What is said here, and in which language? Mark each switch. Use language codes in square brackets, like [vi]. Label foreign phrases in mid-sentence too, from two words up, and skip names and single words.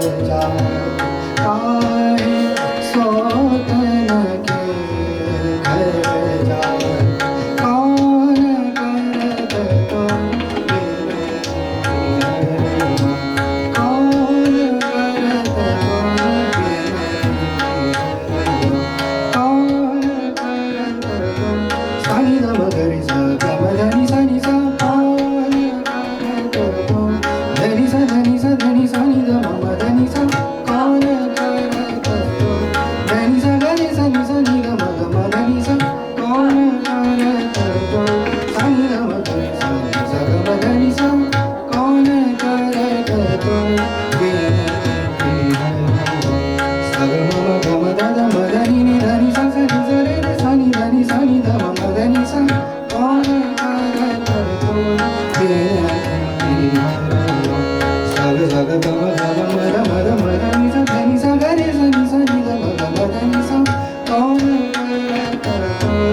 [hi] जात काहे सोतन के घर जात कौन करत तो कौन करत कौन करत सानी ग मगरी सा गमधनी सानी सा कौन करत धनी सा धनी सा धनी सानी ग मम धनी सा कौन करत धनी सा गनी सा नि सा नि ग म ग म धनी सा कौन करत सानी ग म धनी सा नि सा ग म धनी सा कौन करत सा ग म ग म ध ध म धनी नि धनी सा सा नि सा रे रे सा नि धनी सा नि ध म म धनी सा कौन करत सा ग सा ग ग म ग म ध म ध म ध नि सा धनी सा ग रे सा नि सा नि ध म ग म धनी सा कौन करत